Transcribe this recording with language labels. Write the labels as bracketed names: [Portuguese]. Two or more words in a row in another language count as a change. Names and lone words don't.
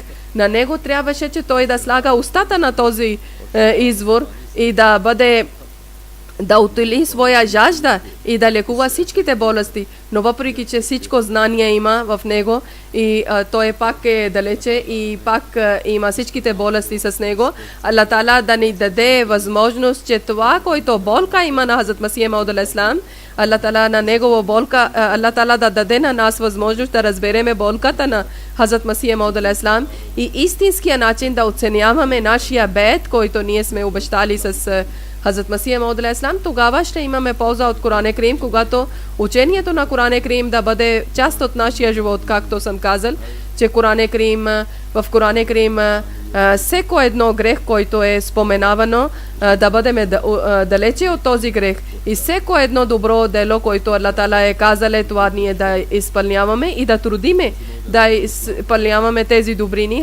[Bulgarian] На него трябваше, че той да слага устата на този извор и да утоли своя жажда и да лекува всичките болести, но въпреки че всичко знание има в него и той пак е далече и пак има всичките болести с него, Аллах Таала да ни даде възможност, че това, който болка има на Хазрат Масих Мауд [Arabic] عليه السلام, [Bulgarian] Аллах Таала на негова болка, Аллах Таала да даде на нас възможност да разбереме болката на Хазрат Масих Мауд [Arabic] عليه السلام [Bulgarian] и истинския начин да оценяваме нашия бед, който ние сме обещали с Хазрат Масих Мауд [Arabic] عليه السلام, [Bulgarian] тогава ще имаме полза от Коран Карим, когато учението на Коран Карим да бъде част от нашия живот, както съм казал, че Коран Карим, в Коран Карим всеко едно грех, който е споменавано, да бъдем далече от този грех и всеко едно добро дело, което Аллах Таала е казал, това ние да изпълняваме и да трудиме да изпълняваме тези добрини.